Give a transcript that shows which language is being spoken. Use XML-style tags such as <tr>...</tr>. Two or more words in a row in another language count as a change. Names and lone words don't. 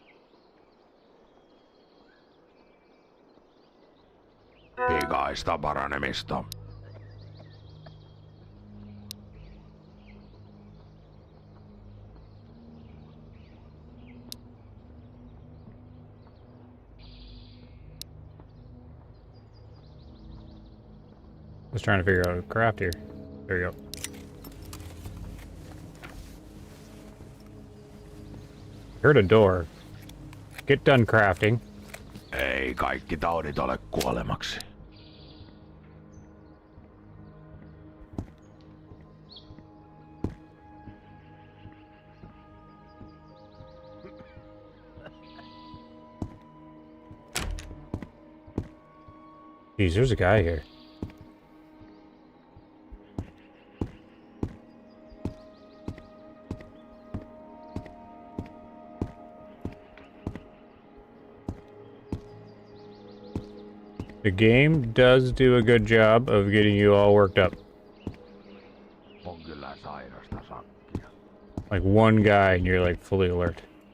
<fi>Pikaista paranemista.</fi> <en>I was trying to figure out a craft here. There you go. Heard a door. Get done crafting.</en> <fi>Ei kaikki taudit ole kuolemaksi.</fi> <en>Jeez, there's a guy here. The game does do a good job of getting you all worked up.</en> <fi>On kyllä sairasta sakkia.</fi> <en>Like one guy and you're like fully alert.</en>